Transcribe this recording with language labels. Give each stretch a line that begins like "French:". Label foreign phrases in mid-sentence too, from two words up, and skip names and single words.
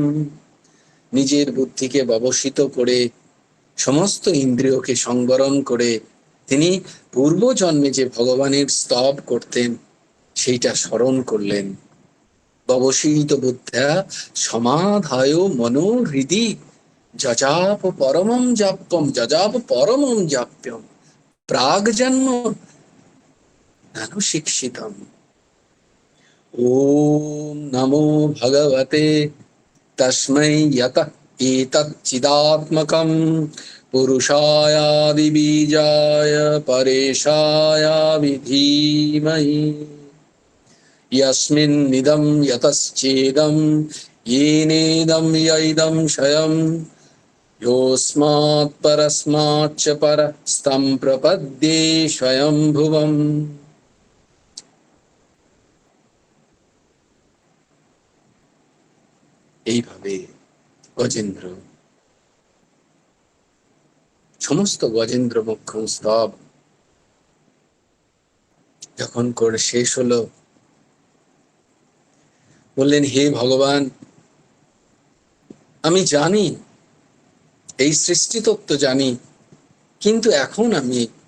Bangla: নিজের বুদ্ধিকে ব্যবসিত করে, সমস্ত ইন্দ্রিয়কে সংবরণ করে তিনি পূর্বজন্মে যে ভগবানের স্তব করতেন সেইটা স্মরণ করলেন।
Sanskrit: ববশীত বুদ্ধ্যা সমাধায় মনোহৃদি যজাপ পরমম জাপ্যম প্রাগজন্ম অনুশিক্ষিতম। ওম নমো ভগবতে তস্मै यतः एतच्चिदात्मकं पुरुषायादिबीजाय परेशाय धीमहि यस्मिन्निदं यतश्चेदं येनेदं यैदं क्षयं योऽस्मात् परस्माच्च परस्तं प्रपद्ये स्वयंभुवम्।
Bangla: এইভাবে গজেন্দ্র সমস্ত গজেন্দ্র মোক্ষম স্তব যখন করে শেষ হলো, বললেন হে ভগবান, আমি জানি এই সৃষ্টি তত্ত্ব জানি, কিন্তু এখন আমি